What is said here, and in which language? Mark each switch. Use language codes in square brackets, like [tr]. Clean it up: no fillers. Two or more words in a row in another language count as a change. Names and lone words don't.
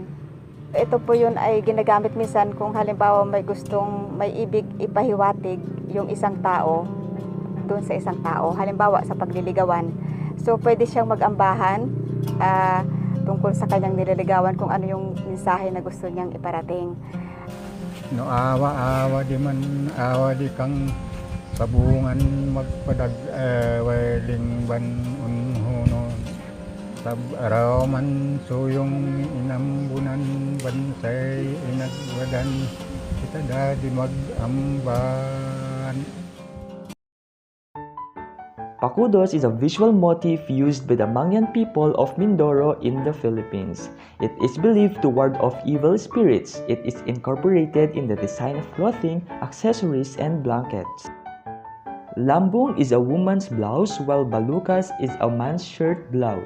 [tl] Ito po yun ay ginagamit minsan kung halimbawa may ibig ipahiwatig yung isang tao doon sa isang tao. Halimbawa sa pagliligawan. So pwede siyang mag-ambahan tungkol sa kanyang nililigawan kung ano yung mensahe na gusto niyang iparating. [hnn] No awa di kang sabungan magpadag weling ban unhuno sab araw man suyong inambunan bansay inagwadan kita dadi mag-amban. [en] Pakudos is a visual motif used by the Mangyan people of Mindoro in the Philippines. It is believed to ward off evil spirits. It is incorporated in the design of clothing, accessories, and blankets. Lambung is a woman's blouse, while balukas is a man's shirt blouse.